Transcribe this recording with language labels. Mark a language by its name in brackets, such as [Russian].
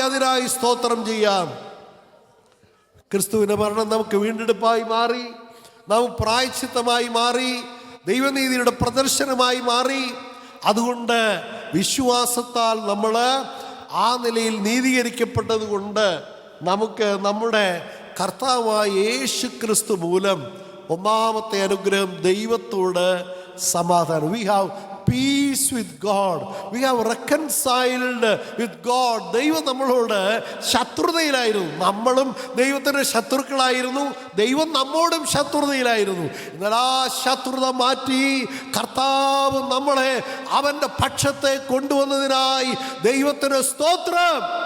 [Malayalam] അതിനായി സ്തോത്രം ചെയ്യാം. ക്രിസ്തുവിൻ്റെ മരണം നമുക്ക് വീണ്ടെടുപ്പായി മാറി, നാം പ്രായശ്ചിത്തമായി മാറി, ദൈവനീതിയുടെ പ്രദർശനമായി മാറി. അതുകൊണ്ട് വിശ്വാസത്താൽ നമ്മൾ ആ നിലയിൽ നീതീകരിക്കപ്പെട്ടത് കൊണ്ട് നമുക്ക് നമ്മുടെ കർത്താവായ യേശു ക്രിസ്തു മൂലം ഒന്നാമത്തെ അനുഗ്രഹം, ദൈവത്തോട് സമാധാനം. [English] We have peace with God. We have reconciled with God. [Malayalam] ദൈവം നമ്മളോട് ശത്രുതയിലായിരുന്നു, നമ്മളും ദൈവത്തിൻ്റെ ശത്രുക്കളായിരുന്നു, ദൈവം നമ്മോടും ശത്രുതയിലായിരുന്നു. എന്നാൽ ആ ശത്രുത മാറ്റി കർത്താവ് നമ്മളെ അവൻ്റെ പക്ഷത്തെ കൊണ്ടുവന്നതിനായി ദൈവത്തിന് സ്തോത്രം.